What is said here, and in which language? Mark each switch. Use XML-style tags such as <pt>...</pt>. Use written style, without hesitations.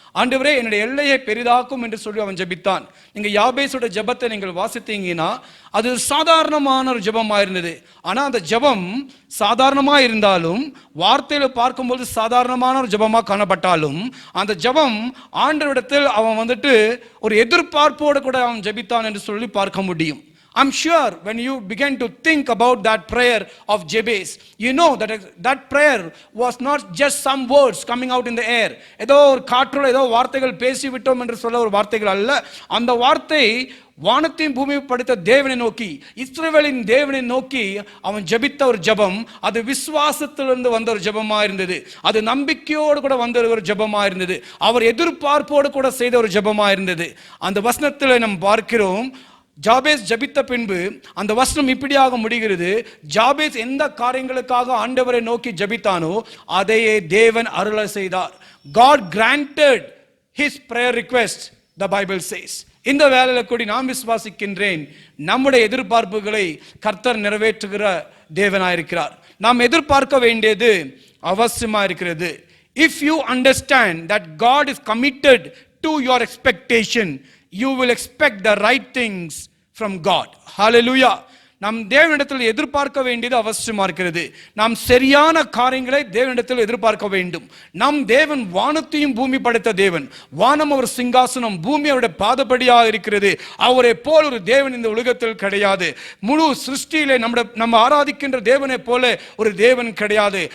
<ta>ஆண்டவரே, என்னுடைய எல்லையை பெரிதாக்கும் என்று சொல்லி அவன் ஜபித்தான். நீங்கள் யாபேஸோட ஜபத்தை நீங்கள் வாசித்தீங்கன்னா அது சாதாரணமான ஒரு ஜபமாக இருந்தது. ஆனால் அந்த ஜபம் சாதாரணமாக இருந்தாலும், வார்த்தையில் பார்க்கும்போது சாதாரணமான ஒரு ஜபமாக காணப்பட்டாலும், அந்த ஜபம் ஆண்டவரிடத்தில் அவன் ஒரு எதிர்பார்ப்போடு கூட அவன் ஜபித்தான் என்று சொல்லி பார்க்க முடியும்.</ta> <en>I'm sure when you begin to think about that prayer of Jabez, you know that prayer was not just some words coming out in the air.</en> <ta>ஏதோ ஒரு காற்றுல ஏதோ வார்த்தைகள் பேசிவிட்டோம் என்று சொல்ல ஒரு வார்த்தைகள் அல்ல. அந்த வார்த்தை வானத்தையும் பூமியை படைத்த தேவனை நோக்கி, இஸ்ரவேலின் தேவனை நோக்கி அவன் ஜபித்த ஒரு ஜபம். அது விசுவாசத்திலிருந்து வந்த ஒரு ஜபமா இருந்தது. அது நம்பிக்கையோடு கூட வந்த ஒரு ஜபமா இருந்தது. அவர் எதிர்பார்ப்போடு கூட செய்த ஒரு ஜபமா இருந்தது. அந்த வசனத்தில் நாம் பார்க்கிறோம், ஜாபேஸ் ஜபித்த பின்பு அந்த வசனம் இப்படியாக முடிகிறது. ஜாபேஸ் எந்த காரியங்களுக்காக ஆண்டவரை நோக்கி ஜபித்தானோ அதையே தேவன் அருள செய்தார்.</ta> <en>God granted his prayer request, the Bible says.</en> <ta>இந்த வேளையில் கூடி நான் விசுவாசிக்கின்றேன், நம்முடைய எதிர்பார்ப்புகளை கர்த்தர் நிறைவேற்றுகிற தேவனாயிருக்கிறார். நாம் எதிர்பார்க்க வேண்டியது அவசியமா இருக்கிறது.</ta> <en>If you understand that God is committed to your expectation, you will expect the right things from God. Hallelujah.</en> <ta>நாம் தேவனிடத்தில் எதிர்பார்க்க வேண்டியது அவசியமா இருக்கிறது. நாம் சரியான காரியங்களை தேவனிடத்தில் எதிர்பார்க்க வேண்டும். நம் தேவன் வானத்தையும் பூமி படைத்த தேவன். வானம் ஒரு சிங்காசனம், பூமி அவருடைய பாதபடியாக இருக்கிறது. அவரை போல் ஒரு தேவன் இந்த உலகத்தில் கிடையாது. முழு சிருஷ்டியிலே நம்ம ஆராதிக்கின்ற தேவனை போல ஒரு தேவன் கிடையாது.</ta>